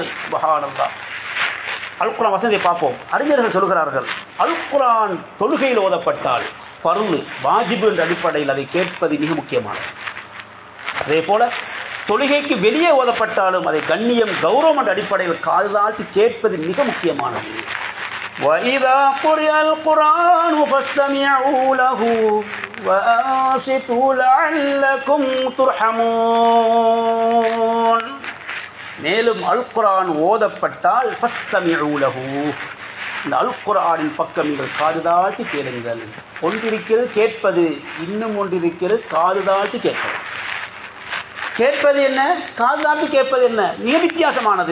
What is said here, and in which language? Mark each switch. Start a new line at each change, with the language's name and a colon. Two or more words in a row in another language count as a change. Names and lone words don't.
Tamil: சுப்ஹானல்லாஹ். அல் குர்ஆன் வசனத்தை பார்ப்போம். அறிஞர்கள் சொல்கிறார்கள், அல் குர்ஆன் தொழுகையில் ஓதப்பட்டால் ஃபர்லு, வாஜிபு என்ற அடிப்படையில் அதை கேட்பது மிக முக்கியமானது. அதே போல தொழுகைக்கு வெளியே ஓதப்பட்டாலும் அதை கண்ணியம், கௌரவம் என்ற அடிப்படையில் காது தாழ்த்தி கேட்பது மிக முக்கியமானது.
Arabic: وَإِذَا قُرِئَ الْقُرْآنُ فَاسْتَمِعُوا لَهُ وَأَنصِتُوا لَعَلَّكُمْ تُرْحَمُونَ.
Tamil: மேலும் அல் குர்ஆன் ஓதப்பட்டால்
Arabic: فاستمعوا له,
Tamil: இந்த அல் குர்ஆனின் பக்கம் நீங்கள் காது தாழ்த்தி கேளுங்கள். ஒன்றிருக்கிறது கேட்பது, இன்னும் ஒன்றிருக்கிறது காது தாழ்த்தி கேட்பது. கேட்பது என்ன, காது தாழ்த்தி கேட்பது என்ன, மிக வித்தியாசமானது.